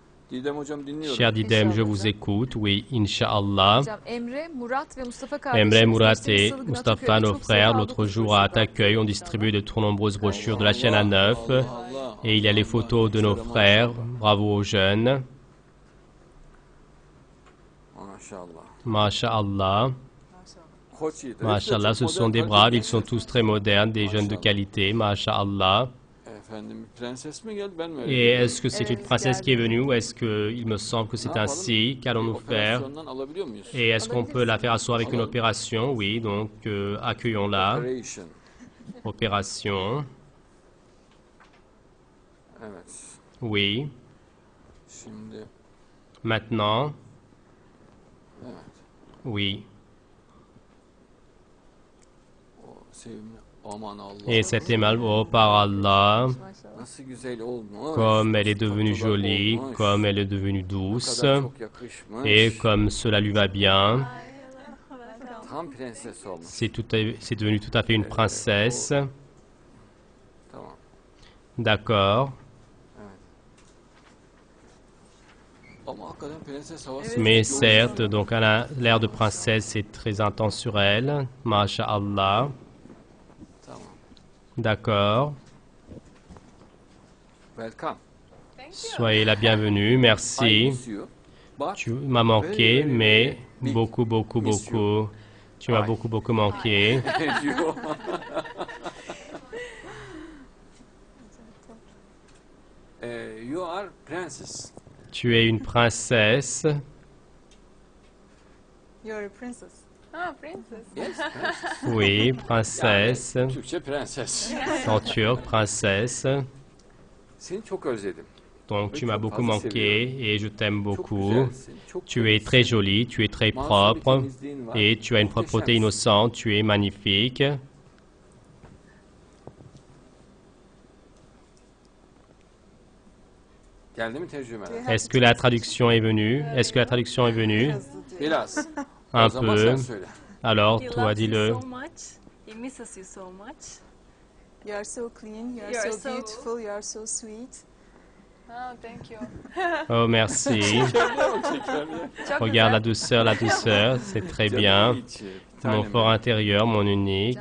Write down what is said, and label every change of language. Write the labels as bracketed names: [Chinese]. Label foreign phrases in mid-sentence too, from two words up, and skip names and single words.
[Turkish] Didem hocam dinliyorum. [French] Cher Didem, je vous écoute. Oui, Inch'Allah. [Turkish] Hocam Emre, Murat ve Mustafa Emre, kardeşimiz Murat geçtiğimiz [French] et [Turkish] salı günü Mustafa, Ataköy'de [French] nos [Turkish] çok sayıda [French] frères, [Turkish] aldık [French] l'autre [Turkish] broşür [French] jour à [Turkish] dağıttılar. [French] Accueil, ont distribué de trop nombreuses brochures de la chaîne à neuf. Allah, Et il y a les photos de nos frères. Bravo aux jeunes. [Turkish] Maşallah. [French] Masha'Allah. [Turkish] Koç yiğit. [French] Masha'Allah, ce sont des braves, ils sont tous très modernes, des jeunes de qualité. Masha'Allah. [Turkish] Efendim bir prenses mi geldi ben mi öyle [French] Et [Turkish] biliyorum? [French] est-ce que c'est une princesse qui est venue ou est-ce qu'il me semble que c'est ainsi? Qu'allons-nous faire? [Turkish] Operasyondan alabiliyor muyuz? [French] Et est-ce qu'on peut la faire asseoir avec une opération? Oui, donc accueillons-la. [English] Operation. [French] Opération. [Turkish] Evet. [French] Oui. [Turkish] Şimdi [French] Maintenant. [Turkish] evet. [French] Oui. [Turkish] O sevimli aman Allah. [French] Et cette aimable, oh par Allah, [Turkish] Nasıl güzel olmuş. [French] comme elle est devenue [Turkish] Tatlılar [French] jolie, [Turkish] olmuş. [French] comme elle est devenue [Turkish] Ne [French] douce, [Turkish] kadar çok yakışmış. [French] et comme cela lui va bien, [Turkish] Tam prenses olmuş. [French] c'est devenu tout à fait une princesse. [Turkish] Tamam. [French] D'accord. [Turkish] Ama hakikaten prenses havası. [French] Mais [Turkish] çok [French] certes, donc elle a l'air de princesse, c'est très intense sur elle. Masha'Allah. [Turkish] Tamam. [French] D'accord. [English] Welcome. [French] Soyez la bienvenue, [English] I [French] merci. [English] miss you. But [French] Tu m'as manqué, mais beaucoup, beaucoup, beaucoup. Tu m'as beaucoup, beaucoup manqué. [English] you. You are princess. Tu es une princesse. You're a princess. Ha, princess. Yes, princess. [French] Oui, princesse. [Turkish] Türkçe prenses. [French] En turc, princesse. [Turkish] Seni çok özledim. [French] Donc tu m'as beaucoup manqué et je t'aime [Turkish] Çok [French] beaucoup. [Turkish] güzelsin. Çok [French] Tu es très jolie, tu es très propre et tu as une propreté innocente, tu es magnifique. [Turkish] Geldi mi tercümeler? [French] Est-ce que la traduction est venue? Est-ce que la traduction est venue? [Turkish] Biraz. [French] Un [Turkish] O zaman [French] peu. [Turkish] sen söyle. [French] Alors, [English] He [French] toi, [English] loves you [French] dis-le. [English] so much. He misses you so much. You are so clean, you are You are so so- beautiful, you are so sweet. Oh, thank you. [French] Oh, merci. [Turkish] Çok [French] Regarde la [Turkish] güzel. [French] douceur, c'est très bien. Mon fort intérieur, mon unique.